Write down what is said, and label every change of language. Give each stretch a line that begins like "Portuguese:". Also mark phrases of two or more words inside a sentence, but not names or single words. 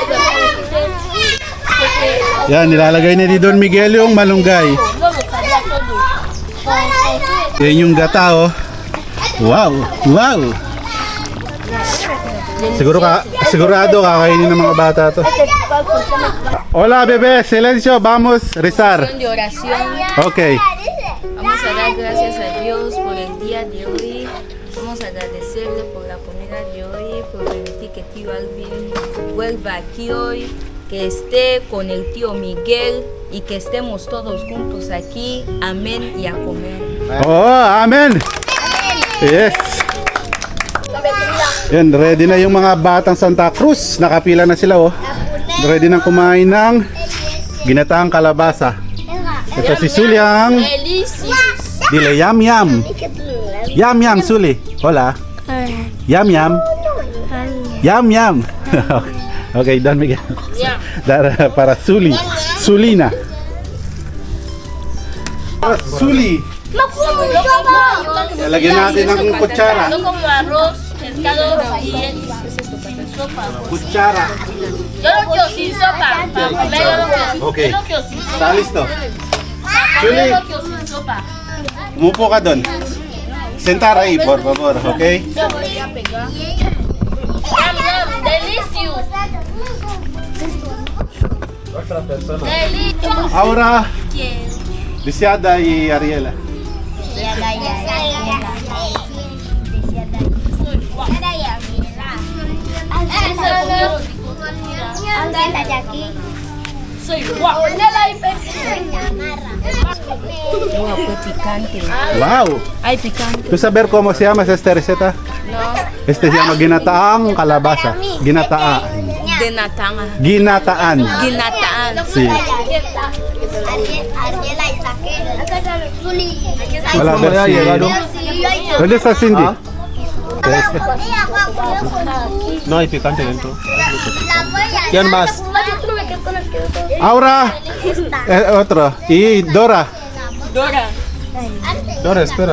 Filipino: Yan, nilalagay na ni Don Miguel yung malunggay. Yan yung gata Wow, wow. Sigurado kakainin ng mga bata to.
Spanish: Hola bebé, silencio, vamos a rezar. De oración. Okay. Vamos a dar gracias a Dios por el día de hoy. Vamos a agradecerle por la comida de hoy, por permitir que tío Alvin vuelva aquí hoy, que esté con el tío Miguel y que estemos todos juntos aquí. Amén y a comer.
English: Oh, amen. Yes.
Filipino: Yan, ready na yung mga batang Santa Cruz. Nakapila na sila Ready na kumain ng ginataang kalabasa. Ito si Suliang. Delicious.
Spanish: Dile yam yam. Yam yam Suli. Hola. Yam yam. Yam yam. Okay, Don Miguel. Para Suli. Sulina. Suli.
Filipino: Lagyan natin ng kutsara.
Spanish: No como arroz, pescado y sopa. Kutsara. Yo lo quiero sin sopa. Para comer yo lo quiero. Okay. Yo lo quiero sin sopa. Está listo. Yo Suli, lo quiero sin sopa.
Filipino: umupo ka doon.
Spanish: Sentar ahí, por favor, okay? Yum, yum, delicious. Delicious. Ahora, Lisiada y Ariela. Soy guapo. Picante. Wow! Ay, picante. ¿Tú saber cómo se llama esta receta? No. Este se llama
Filipino: ginataang kalabasa.
Spanish: Ginataan. Ginataan. Ginataan. Ginataan. Sí. Wala versi. ¿Dónde está Cindy? No hay picante dentro. ¿Quién más? Ahora, otro. Y Dora. Dora. Dora, espera.